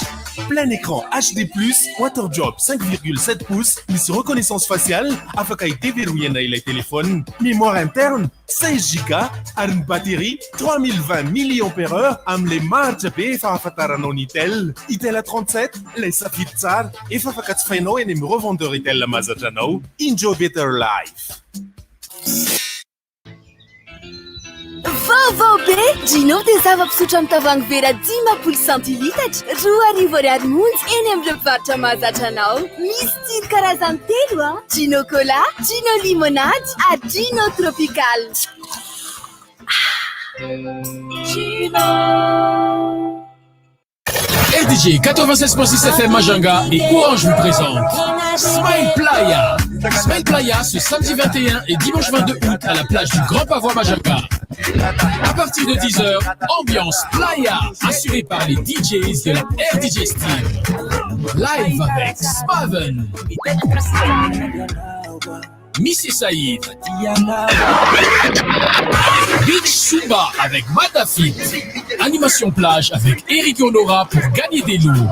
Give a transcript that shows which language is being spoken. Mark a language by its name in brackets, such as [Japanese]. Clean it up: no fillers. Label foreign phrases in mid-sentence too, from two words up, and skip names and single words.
[French] Plein écran HD+, [Malagasy] WaterDrop 5,7 pouces, misy [French] reconnaissance faciale, [Malagasy] afaka hideverrouillena ilay téléphone. [French] Mémoire interne 16 Go, [Malagasy] ary ny batterie 3020 mAh amin'le maritra be efa ahafantaranao ny Itel. Itel A37, lay safidy tsara, efa afaka jifainao eny amin'ny revendeur Itel mahazatra anao. [English] Enjoy better life. [Malagasy] Vaovao be Gino dia zava-pisotro amin'ny tavoahangy vera 10 centilitatra 2,20 monja eny amin'ny mpivarotra mahazatra anao. Misy tsiro karazany 3 Gino Cola, Gino Limonade ary Gino Tropical. [French] RDJ 96.6 FM Majanga et Orange vous présente Smile Playa. Smile Playa ce samedi 21 et dimanche 22 août à la plage du Grand Pavois Majanga. À partir de 10h, ambiance Playa assurée par les DJs de la RDJ Style. Live avec Spaven, Missy Saïd, Beach Suba avec Matafit, animation plage avec Eric Honora pour gagner des lots.